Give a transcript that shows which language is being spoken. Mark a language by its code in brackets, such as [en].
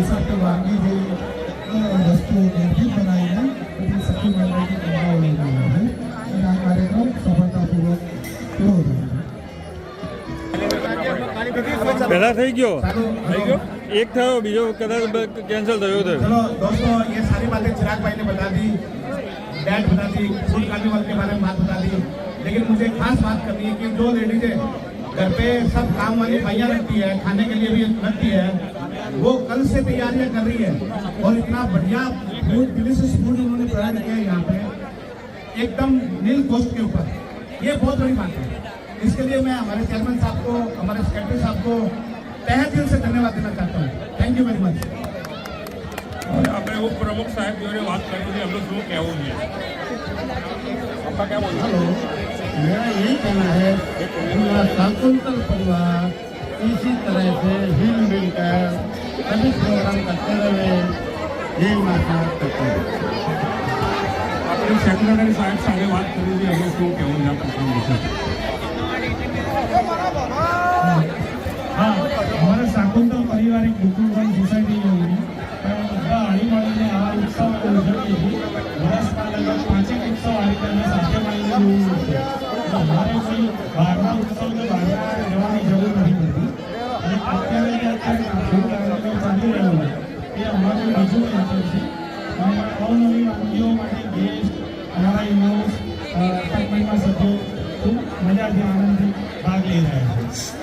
[gu] Receipt વાનગી જે વસ્તુઓ ઘરથી બનાવીને બધી સખી મંડળની કમાઓ લઈ રહ્યા છે, અને આ કાર્યક્રમ સફળતાપૂર્વક પૂરો થયો. પહેલા થઈ ગયો એક થયો, બીજો કદાચ કેન્સલ થયો હતો. [hi] चलो दोस्तों, ये सारी बातें चिराग भाई ने बता दी, डेट बता दी, फूड कार्निवल के बारे में बात बता दी, लेकिन मुझे खास बात करनी है कि जो लेडीजें घर पे सब काम वाली भाइयाँ रखती है, खाने के लिए भी रखती है, वो कल से तैयारियां कर रही है और इतना बढ़िया फूड, डिलीशियस फूड उन्होंने प्रोवाइड किया है यहाँ पे एकदम नील कॉस्ट के ऊपर. ये बहुत बड़ी बात है. इसके लिए मैं हमारे चेयरमैन साहब को, हमारे सेक्रेटरी साहब को तहे दिल से धन्यवाद देना चाहता हूँ. [en] Thank you very much. [gu] આપણે ઉપપ્રમુખ સાહેબ જોડે વાત કરવી છે, એમનું શું કહેવું છે? [hi] आपका क्या बोलना? हेलो, मेरा यही कहना है पूरा शाकुंतल परिवार इसी तरह से हिल मिलकर सभी प्रोग्राम करते रहे. यही माता करते हैं. [gu] આપણે સેક્રેટરી સાહેબ સાથે વાત કરવી છે, એમનું શું કહેવું છે આ પ્રોગ્રામ વિશે? [hi] हाँ, हमारे शाकुंतल परिवार एक बुकुलवन सोसाइटी में हुई, [gu] બધા હળી મળીને આવા ઉત્સવ ઉજવીએ છીએ. વર્ષમાં લગભગ 5 ઉત્સવ આ રીતે અમે સાથે મળીને ઉજવીએ છીએ. અમારે કોઈ બહારના ઉત્સવ કે બહારના જવાની જરૂર નથી પડતી. અને અત્યારે જે ફૂડ કાર્નિવલ ચાલી રહ્યું છે એ અમારું બીજું વેન્ચર છે. અને અવનવી વાનગીઓ માટે ગેસ્ટ, અમારા ઇનોસ, એપાર્ટમેન્ટના સભ્યો ખૂબ મજાથી આનંદથી ભાગ લઈ રહ્યા છે.